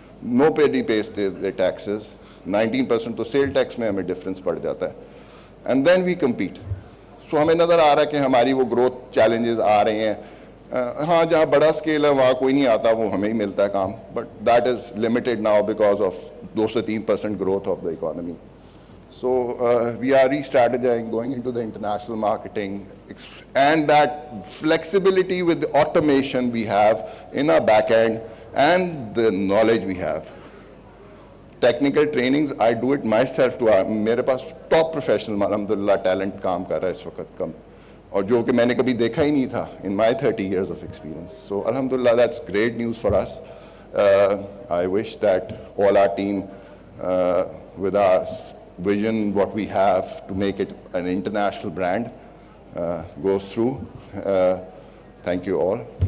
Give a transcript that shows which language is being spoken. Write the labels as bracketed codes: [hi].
[en] nobody pays the taxes, [ur] 19% تو cell tax میں ہمیں ڈفرینس پڑ جاتا ہے, [en] And then we compete. [ur] سو ہمیں نظر آ رہا ہے کہ ہماری وہ گروتھ چیلنجز آ رہے ہیں. ہاں جہاں بڑا اسکیل ہے وہاں کوئی نہیں آتا, وہ ہمیں ہی ملتا ہے کام, [en] But that is limited now because of 2 سے 3% growth of the economy. So we are re-strategizing, going into the international marketing, and that flexibility with the automation we have in our back end and the knowledge we have. Technical trainings, I do it myself too. [ur] میرے پاس top professional الحمدللہ talent کام کر رہا ہے اس وقت کم, اور جو کہ میں نے کبھی دیکھا ہی نہیں تھا [en] in my 30 years of experience. So alhamdulillah, that's great news for us. I wish that all our team with our vision, what we have to make it an international brand, goes through. Thank you all.